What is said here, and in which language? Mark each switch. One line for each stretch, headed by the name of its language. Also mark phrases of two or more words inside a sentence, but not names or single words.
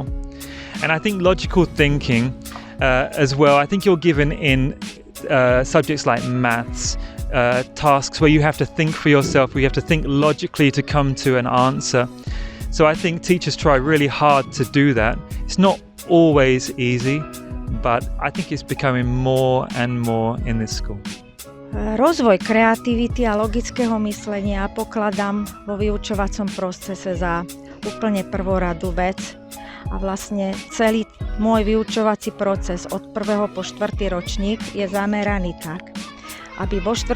English: And I think logical thinking as well, I think you're given in subjects like maths, tasks where you have to think for yourself, where you have to think logically to come to an answer. So I think teachers try really hard to do that. It's not always easy, but I think it's becoming more and more in this school.
Slovak: Rozvoj kreativity a logického myslenia pokladám vo vyučovacom procese za úplne prvoradú vec. A vlastne celý môj vyučovací proces od 1. po 4. ročník je zameraný tak, aby vo 4.